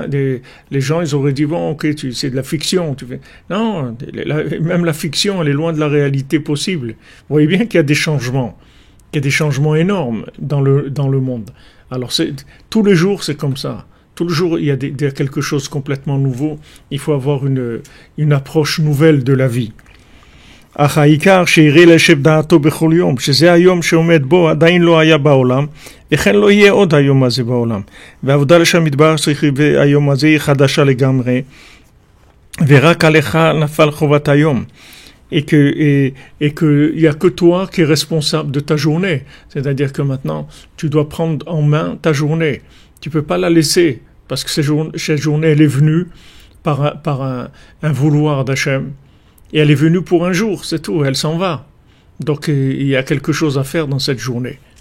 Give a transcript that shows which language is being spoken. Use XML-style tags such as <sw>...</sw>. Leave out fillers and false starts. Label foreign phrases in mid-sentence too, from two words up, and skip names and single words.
<fr>Les gens, ils auraient dit, bon, ok, c'est de la fiction. Non, même la fiction, elle est loin de la réalité possible. Vous voyez bien qu'il y a des changements. Il y a des changements énormes dans le monde. Alors, tous les jours, c'est comme ça. Tous les jours, il y a quelque chose de complètement nouveau. Il faut avoir une approche nouvelle de la vie.</fr> <he>אך העיקר שיראה לשב דעתו בכל יום, שזה היום שעומד בו עדיין לא היה בעולם, וכן לא יהיה עוד היום הזה בעולם. והעבודה לשם מדבר צריך היום הזה היא חדשה לגמרי, ורק עליך נפל חובת היום.</he> <fr>Et que il y a que toi qui est responsable de ta journée. C'est-à-dire que maintenant, tu dois prendre en main ta journée. Tu peux pas la laisser, parce que cette journée, elle est venue par un vouloir d'Hachem. Et elle est venue pour un jour, c'est tout, elle s'en va. Donc il y a quelque chose à faire dans cette journée.</fr>